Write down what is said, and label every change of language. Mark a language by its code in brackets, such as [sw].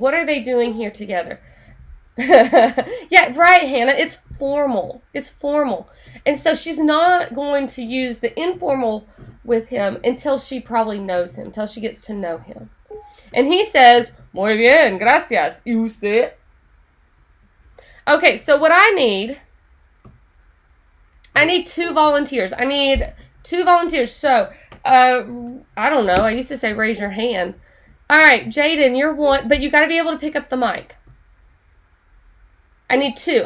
[en] What are they doing here together? Yeah, right, Hannah. It's formal. It's formal. And so she's not going to use the informal with him until she probably knows him, until she gets to know him. And he says, [es] muy bien, gracias. ¿Y usted? [en] Okay, so what I need 2 volunteers. I need 2 volunteers. So, I don't know. I used to say raise your hand. All right, Jaden, you're one, but you got to be able to pick up the mic. I need 2.